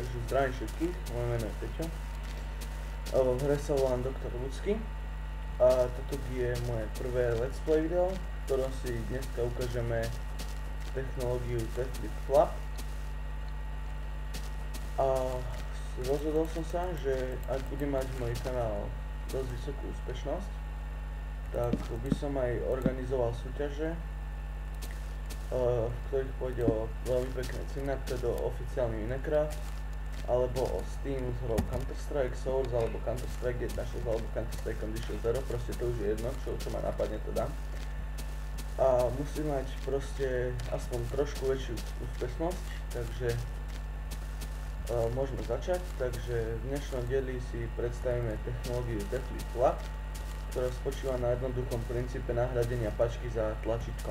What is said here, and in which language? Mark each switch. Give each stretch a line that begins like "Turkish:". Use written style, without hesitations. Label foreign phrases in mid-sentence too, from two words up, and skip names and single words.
Slovak: Zdravím všetkých, moje meno je Peťo. V hre sa volám Dr. Ľudský a toto je moje prvé
English: let's play
Slovak: video, v ktorom si dneska ukážeme technológiu T-Flip-Flap. A rozhodol som sa, že ak bude mať môj kanál dosť vysokú úspešnosť, tak by som aj organizoval súťaže, v ktorých pôjde o veľmi pekné ceny, do oficiálny Minecraft, alebo o Steam s hrou Counter-Strike Source, alebo Counter-Strike 1.6, alebo Counter-Strike Condition 0, proste to už je jedno, čo ma napadne to dám. A musí mať proste aspoň trošku väčšiu úspešnosť, takže môžeme začať. Takže v dnešnom dieli si predstavíme technológiu T-Flip-Flap, ktorá spočíva na jednoduchom princípe nahradenia pačky za tlačítko.